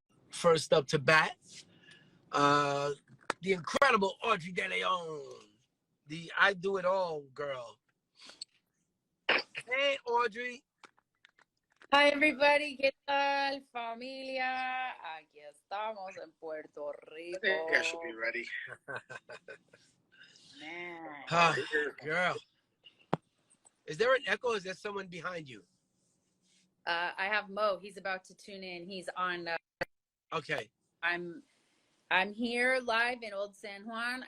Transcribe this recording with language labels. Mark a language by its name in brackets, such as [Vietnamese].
[English] First up to bat, the incredible Audrey De Leon, the I Do It All girl. Hey, Audrey. Hi everybody, [Spanish] ¿qué tal familia? Aquí estamos en Puerto Rico. [English] I think I should be ready. Man. Girl. Is there an echo? Is there someone behind you? I have Mo. He's about to tune in. He's on. Okay. I'm here live in Old San Juan.